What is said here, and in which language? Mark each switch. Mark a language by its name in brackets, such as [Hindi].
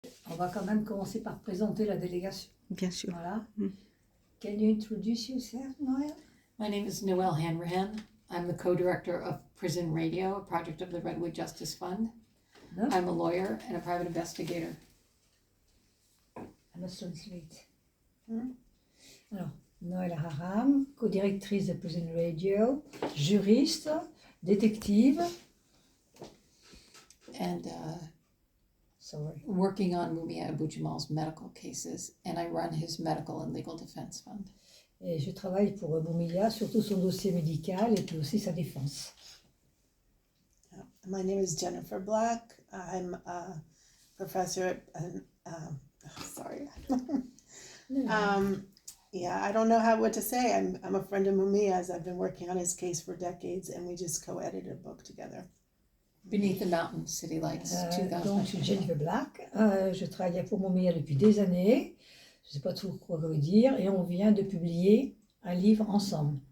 [French] on va quand même commencer par présenter la délégation. Bien sûr. Voilà. [English] Can you introduce yourself, Noël? My name is Noelle Hanrahan. I'm the co-director of Prison Radio, a project of the Redwood Justice Fund. No? I'm a lawyer and a private investigator. I must translate. [French] Alors, Noël Haram, co-directrice de Prison Radio, juriste, détective. [English] And Sorry. working on Mumia Abu-Jamal's medical cases, and I run his medical and legal defense fund. [French] Et je travaille pour Moumiya, surtout son dossier médical et puis aussi sa défense. [English] My name is Jennifer Black. I'm a professor at, sorry. Yeah, I don't know what to say. I'm a friend of Mumia's. I've been working on his case for decades, and we just co-edited a book together. Beneath the Mountain, City Lights, [French] Donc, je suis [English] 2000. [French] Jennifer Black. Je travaille pour Moumiya depuis des années. Je ne sais pas trop quoi vous dire. Et on vient de publier un livre ensemble.